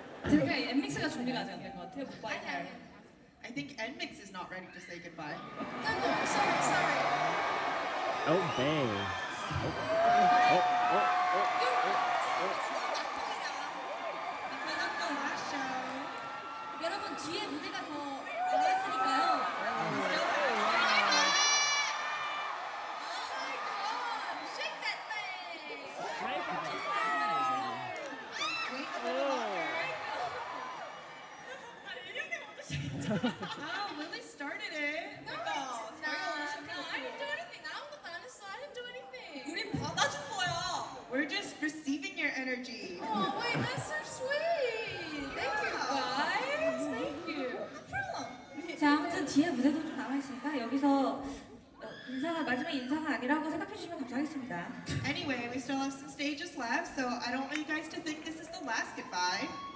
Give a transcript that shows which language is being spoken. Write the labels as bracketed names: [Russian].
[Korean] 제가 NMIXX가 준비가 아직 안 된 것 같아요. goodbye 할. [English] I think NMIXX is not ready to say goodbye. No, sorry. Oh, bae. Because of the last show. [Korean] 여러분 뒤에 무대가 더 남았으니까요. [English] Shake that thing. Oh, Lily started it. No, I didn't do anything. [Korean] 아무것도 안 했어. [English] I didn't do anything. [Korean] 우린 받아준 거야. [English] We're just receiving your energy. Oh, wait, that's so sweet. Thank you, guys. Thank you. [Korean] 자, 아무튼 뒤에 무대도 좀 남아있으니까 여기서 마지막 인사가 아니라고 생각해주시면 감사하겠습니다. [English] Anyway, we still have some stages left, so I don't want you guys to think this is the last goodbye.